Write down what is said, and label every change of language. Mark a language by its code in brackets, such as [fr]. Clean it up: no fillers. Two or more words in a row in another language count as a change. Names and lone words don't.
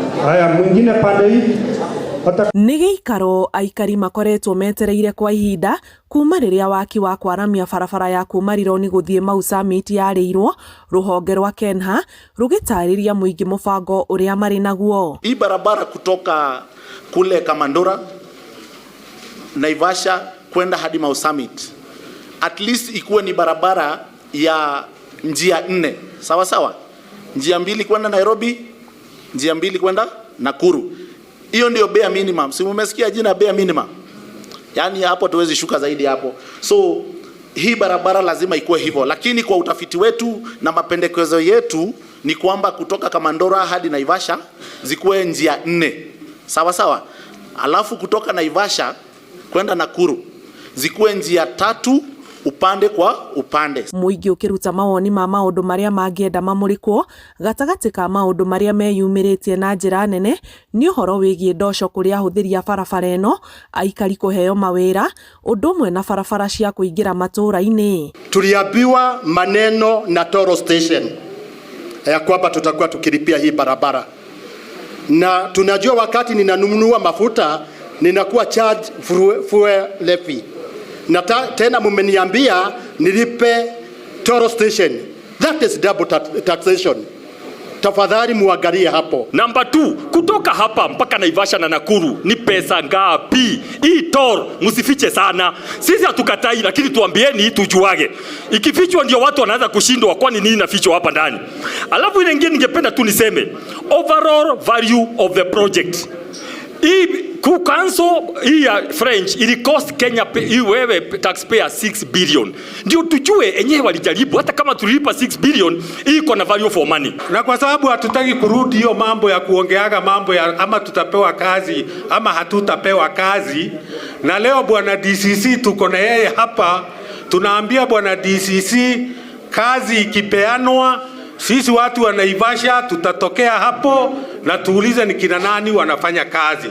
[sw] Haya, mwingine pande hii. [ki] Nĩ gĩikaro aikari makoretwo metereire kwa ihinda kuma rĩrĩa waki wa kwaramia barabara ya kuma Rironi gũthiĩ Mau Summit yarĩirwo, rũhonge rwa KENHA rũgĩtarĩria mũingĩ mũbango ũrĩa marĩ naguo. [sw] Hii barabara kutoka kule Kamandora, Naivasha kwenda hadi Mau Summit, [en] at least [sw] ikuwe ni barabara ya njia 4, sawa sawa, njia 2 kwenda Nairobi, njia 2 kwenda Nakuru. Hiyo ndio [en] bare minimum. [sw] Si mmesikia jina [en] bare minimum? [sw] Yaani hapo tuwezi shuka zaidi hapo. So hii barabara lazima ikuwe hivyo, lakini kwa utafiti wetu na mapendekezo yetu ni kwamba kutoka Kamandora hadi Naivasha zikuwe njia 4. Sawa sawa. Alafu kutoka Naivasha kwenda Nakuru zikuwe njia 3 upande kwa upande. [ki] Mũingĩ ũkĩruta mawoni ma maũndũ marĩa mangĩenda mamũrĩkwo gatagatĩ ka maũndũ marĩa meyumĩrĩtie na njĩra nene nĩ ũhoro wĩgiĩ ndoco kũrĩ ahũthĩri a barabara ĩno, aikari kũheo mawĩra, ũndũ ũmwe na barabara cia kũingĩra matũũra-inĩ. [sw] Tuliambiwa maneno na Toro Station ya kwamba tutakuwa tukilipia hii barabara, na tunajua wakati ninanunua mafuta ninakuwa [en] charge fuel levy, [sw] na tena mumeniambia nilipe Toro Station. [en] That is double taxation. [sw] Tafadhali muangalie hapo. Number 2, kutoka hapa mpaka Naivasha na Nakuru ni pesa ngapi? Hii toll msifiche sana. Sisi hatukatai, lakini tuambieni tujuage. Ikifichwa ndio watu wanaanza kushindwa kwani nini nafichwa hapa ndani. Alafu ile nyingine ningependa tu niseme [en] overall value of the project. [sw] Hii kucancel hii French ili cost Kenya wewe taxpayer 6 billion. Ndio tujue enyewe walijaribu, hata kama tulipa 6 billion hii iko na [en] value for money. [sw] Na kwa sababu hatutaki kurudi hiyo mambo ya kuongeaga mambo ya ama tutapewa kazi ama hatutapewa kazi, na leo bwana DCC tuko na yeye hapa, tunaambia bwana DCC kazi ikipeanwa sisi watu wa Naivasha tutatokea hapo na tuulize ni kina nani wanafanya kazi.